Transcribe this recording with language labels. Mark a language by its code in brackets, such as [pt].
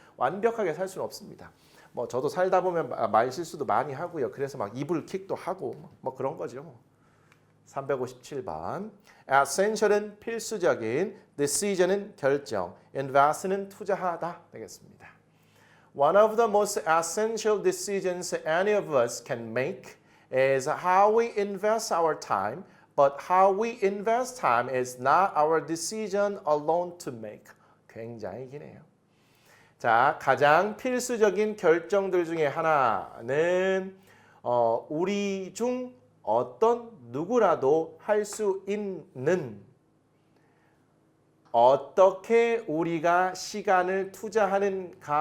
[ko] 완벽하게 살 수는 없습니다. 뭐 저도 살다 보면 말 실수도 많이 하고요. 그래서 막 이불킥도 하고 뭐 그런 거죠. 357번. essential은 필수적인, decision은 결정, invest는 투자하다 되겠습니다. [en] One of the most essential decisions any of us can make is how we invest our time, but how we invest time is not our decision alone to make. [ko] 굉장히 기네요. 자, 가장 필수적인 결정들 중에 하나는 우리 중 어떤 누구라도 할 수 있는 어떻게 우리가 시간을 투자하는가이다.